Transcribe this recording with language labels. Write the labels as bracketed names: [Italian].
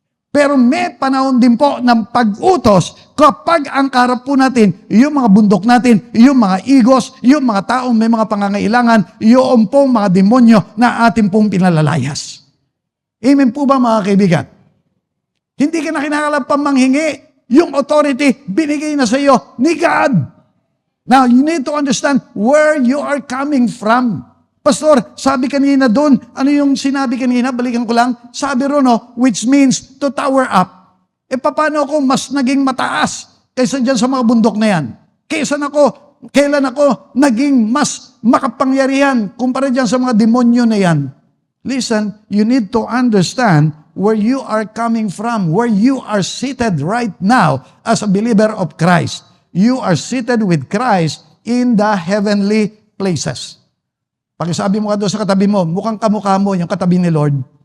[Filipino] Pero may panahon din po ng pag-utos kapag ang karap po natin, yung mga bundok natin, yung mga igos, yung mga taong may mga pangangailangan, yung pong mga demonyo na ating pong pinalalayas. Amen po ba, mga kaibigan? Hindi ka na kinakalang pamanghingi Yung authority, binigay na sa iyo ni God. [English] Now, you need to understand where you are coming from. [Filipino] Pastor, sabi kanina doon, ano yung sinabi kanina? Balikan ko lang. Sabi ron, [English] which means to tower up. [Filipino] Paano ako mas naging mataas kaysa dyan sa mga bundok na yan? Kailan ako naging mas makapangyarihan kumpara dyan sa mga demonyo na yan? [English] Listen, you need to understand where you are coming from, where you are seated right now as a believer of Christ. You are seated with Christ in the heavenly places. [Filipino] Pakisabi mo ka doon sa katabi mo, mukhang kamukha mo yung katabi ni Lord.